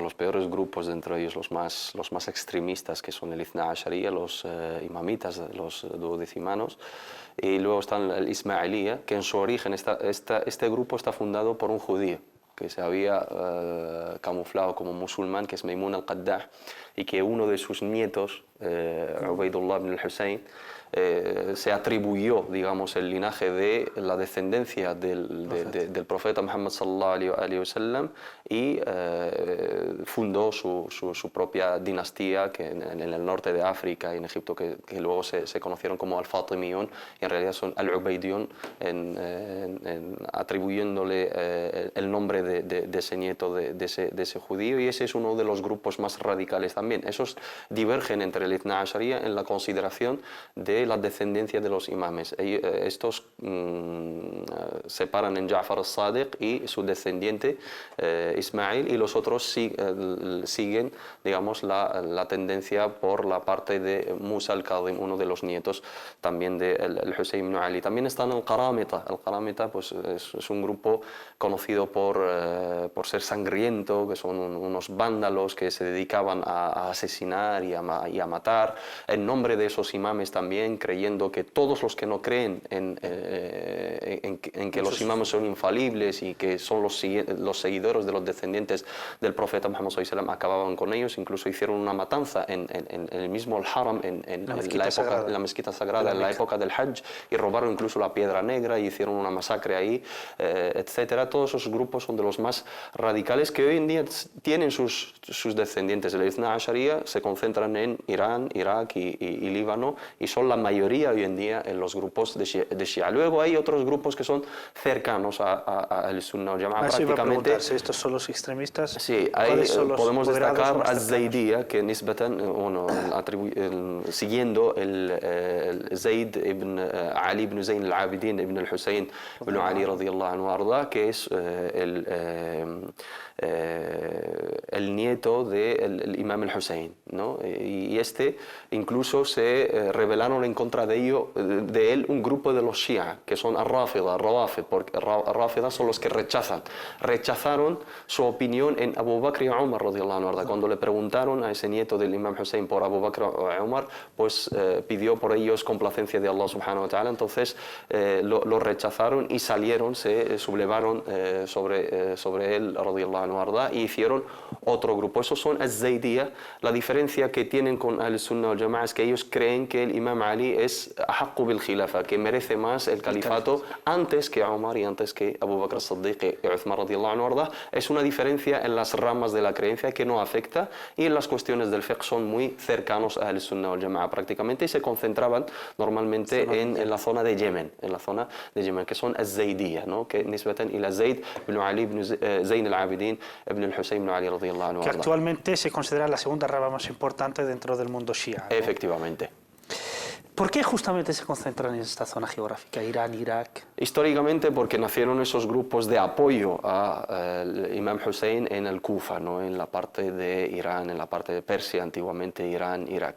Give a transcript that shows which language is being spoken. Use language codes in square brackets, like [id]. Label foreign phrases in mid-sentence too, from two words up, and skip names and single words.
[es] Los peores grupos, dentro de ellos los más extremistas, que son el Ithna Ashariya, los imamitas, los duodecimanos, y luego están el Ismailiyya, que en su origen este grupo está fundado por un judío que se había camuflado como musulmán, que es Maymun al-Qaddah, y que uno de sus nietos, Ubaydullah ibn al-Husayn, se atribuyó, digamos, el linaje de la descendencia del profeta Muhammad [ar] صلى الله عليه وسلم [es] y fundó su propia dinastía que en el norte de África y en Egipto, que luego se conocieron como al-Fatimiyun, y en realidad son al-Ubaydiyun, atribuyéndole el nombre de ese nieto de ese judío, y ese es uno de los grupos más radicales también. Esos divergen entre el Ithna Ashariya en la consideración de la descendencia de los imames. Estos separan en Ja'far al-Sadiq y su descendiente Ismail, y los otros siguen, digamos, la tendencia por la parte de Musa al-Kadhim, uno de los nietos también del Husayn ibn Ali. También están el Qaramita. El Qaramita, pues, es un grupo conocido por ser sangriento, que son unos vándalos que se dedicaban a asesinar y a matar en nombre de esos imames también, creyendo que todos los que no creen en que los imames son infalibles y que son los seguidores de los descendientes del profeta Muhammad [ar] صلى الله عليه وسلم, [es] acababan con ellos. Incluso hicieron una matanza en el mismo Haram, en la mezquita sagrada, en la época del Hajj, y robaron incluso la piedra negra y hicieron una masacre ahí, etcétera. Todos esos grupos son de los más radicales que hoy en día tienen sus descendientes. El Ithna Ashariya se concentran en Irán, Irak y Líbano, y son la mayoría hoy en día en los grupos de Shia. Luego hay otros grupos que son cercanos al Sunnah wal Jama'a. Prácticamente, ¿estos son los extremistas? Sí, podemos destacar al-Zaydiyya, que siguiendo el Zayd ibn Ali ibn Zayn al-Abidin ibn al-Husayn ibn Ali [ar] رضي الله عنه أرضاه, [es] que es el nieto del imam al-Husayn, ¿no? Y incluso se rebelaron en contra de él un grupo de los Shia, que son al-Rafida, al-Rawafid, porque al-Rafida son los que rechazaron su opinión en Abu Bakr y Umar [ar] رضي الله عنه. [es] Cuando le preguntaron a ese nieto del imam Hussein por Abu Bakr y Umar, pues pidió por ellos complacencia de Allah [ar] سبحانه وتعالى. [es] Entonces lo rechazaron y salieron, se sublevaron sobre él [ar] رضي الله عنه أرضاه, [es] y hicieron otro grupo. Esos son az-Zaydiyya. La diferencia que tienen con al-Sunnah wal Jama'a es que ellos creen que el imam Ali es [ar] أحق بالخلافة, [es] que merece más el califato antes que Umar y antes que Abu Bakr as-Siddiq y Uthman [ar] رضي الله عنه أرضاه. [es] Es una diferencia en las ramas de la creencia que no afecta, y en las cuestiones del fiqh son muy cercanos a al-Sunnah wal Jama'a prácticamente, y se concentraban normalmente en la zona de Yemen, que son az-Zaydiyya, ¿no? [ar] Que نسبة إلى زيد بن علي بن زين العابدين بن الحسين بن علي رضي الله عنه, [es] que actualmente se considera la segunda rama más importante dentro del mundo Shia, ¿no? Efectivamente. ¿Por qué justamente se concentran en esta zona geográfica, Irán, Irak? Históricamente porque nacieron esos grupos de apoyo al Imam Hussein en el Kufa, ¿no? En la parte de Irán, en la parte de Persia, antiguamente Irán, Irak.